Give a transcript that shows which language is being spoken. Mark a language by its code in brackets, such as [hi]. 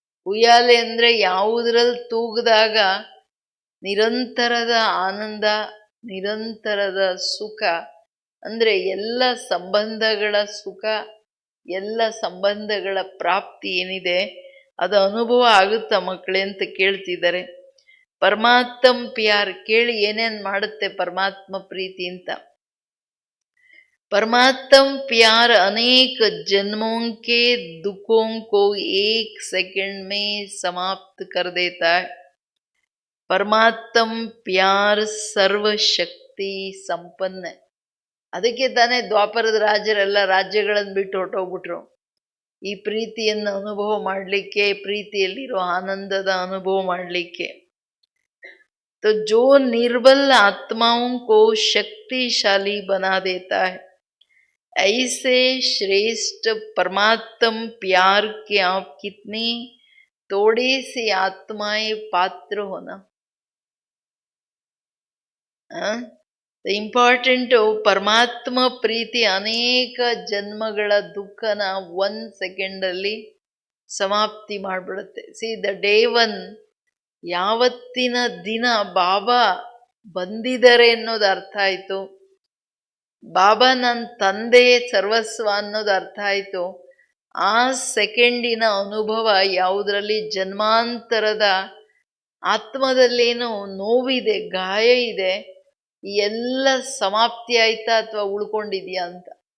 [kn] ಉಯ್ಯಾಲೆ ಅಂದ್ರೆ ಯಾವುದ್ರಲ್ಲಿ ತೂಗದಾಗ ನಿರಂತರದ ಆನಂದ, ನಿರಂತರದ ಸುಖ, ಅಂದ್ರೆ ಎಲ್ಲ ಸಂಬಂಧಗಳ ಸುಖ, ಎಲ್ಲ ಸಂಬಂಧಗಳ ಪ್ರಾಪ್ತಿ ಏನಿದೆ ಅದು ಅನುಭವ ಆಗುತ್ತಾ ಮಕ್ಕಳೇ ಅಂತ ಕೇಳ್ತಿದ್ದಾರೆ. ಪರಮಾತ್ಮ ಪ್ಯಾರ್ ಕೇಳಿ ಏನೇನ್ ಮಾಡುತ್ತೆ ಪರಮಾತ್ಮ ಪ್ರೀತಿ ಅಂತ. [hi] परमात्म प्यार अनेक जन्मों के दुखों को एक सेकंड में समाप्त कर देता है. परमात्म प्यार [kn] ಸರ್ವಶಕ್ತಿ ಸಂಪನ್ನ. ಅದಕ್ಕೆ ತಾನೇ ದ್ವಾಪರದ ರಾಜರೆಲ್ಲ ರಾಜ್ಯಗಳನ್ನು ಬಿಟ್ಟು ಹೊರಟೋಗ್ಬಿಟ್ರು, ಈ ಪ್ರೀತಿಯನ್ನು ಅನುಭವ ಮಾಡಲಿಕ್ಕೆ, ಪ್ರೀತಿಯಲ್ಲಿರೋ ಆನಂದದ ಅನುಭವ ಮಾಡಲಿಕ್ಕೆ. [hi] तो जो निर्बल आत्माओं को शक्तिशाली बना देता है, ऐसे श्रेष्ठ परमात्म प्यार के आप कितनी थोड़ी सी आत्माएं पात्र होना. [kn] ಇಂಪಾರ್ಟೆಂಟು ಪರಮಾತ್ಮ ಪ್ರೀತಿ ಅನೇಕ ಜನ್ಮಗಳ ದುಃಖನ 1 ಸೆಕೆಂಡಲ್ಲಿ ಸಮಾಪ್ತಿ ಮಾಡಿಬಿಡುತ್ತೆ. [en] see the day one, [kn] ಯಾವತ್ತಿನ ದಿನ ಬಾಬಾ ಬಂದಿದ್ದಾರೆ ಅನ್ನೋದು ಅರ್ಥ ಆಯಿತು, ಬಾಬಾ ನನ್ನ ತಂದೆ ಸರ್ವಸ್ವ ಅನ್ನೋದು ಅರ್ಥ ಆಯಿತು, ಆ ಸೆಕೆಂಡಿನ ಅನುಭವ ಯಾವುದರಲ್ಲಿ ಜನ್ಮಾಂತರದ ಆತ್ಮದಲ್ಲೇನೋ ನೋವಿದೆ, ಗಾಯ ಇದೆ, ಎಲ್ಲ ಸಮಾಪ್ತಿ ಆಯ್ತಾ ಅಥವಾ ಉಳ್ಕೊಂಡಿದ್ಯಾ ಅಂತ.